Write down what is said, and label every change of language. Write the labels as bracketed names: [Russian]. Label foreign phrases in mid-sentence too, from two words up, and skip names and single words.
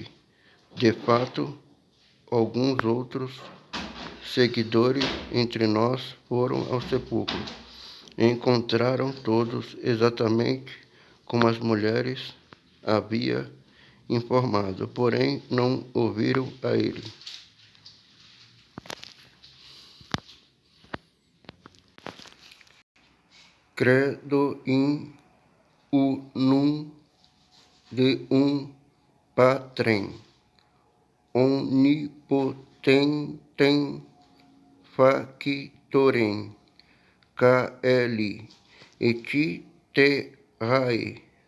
[Portuguese] De fato, alguns outros seguidores entre nós foram ao sepulcro e encontraram todos exatamente como as mulheres havia informado, porém não ouviram a ele. [Latin] Credo in unum Deum Patrem, omnipotentem factorem, caeli et terrae,